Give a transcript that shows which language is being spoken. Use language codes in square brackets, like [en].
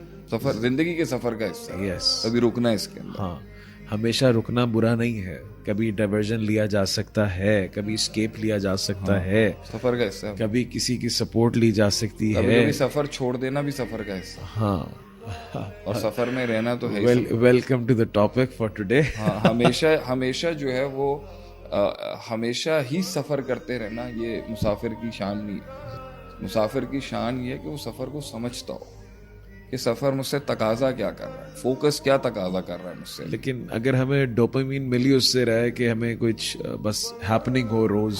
[ur] سفر زندگی کے سفر کا حصہ ہے. [en] yes, [ur] کبھی رکنا اس کے اندر. ہاں, ہمیشہ رکنا برا نہیں ہے. کبھی ڈائیورژن لیا جا سکتا ہے, کبھی اسکیپ لیا جا سکتا ہے, سفر کا حصہ ہے. کبھی کسی کی سپورٹ لی جا سکتی ہے. کبھی سفر چھوڑ دینا بھی سفر کا حصہ. ہاں, اور سفر میں رہنا تو ہے. [en] Welcome to the topic for today. [ur] ہمیشہ جو ہے وہ ہمیشہ ہی سفر کرتے رہنا یہ مسافر کی شان نہیں ہے. مسافر کی شان یہ ہے کہ وہ سفر کو سمجھتا ہو کہ سفر مجھ سے تقاضا کیا کر رہا ہے, فوکس کیا تقاضا کر رہا ہے مجھ سے. لیکن اگر ہمیں ڈوپامین ملی اس سے رہے کہ ہمیں کچھ بس ہیپننگ ہو روز,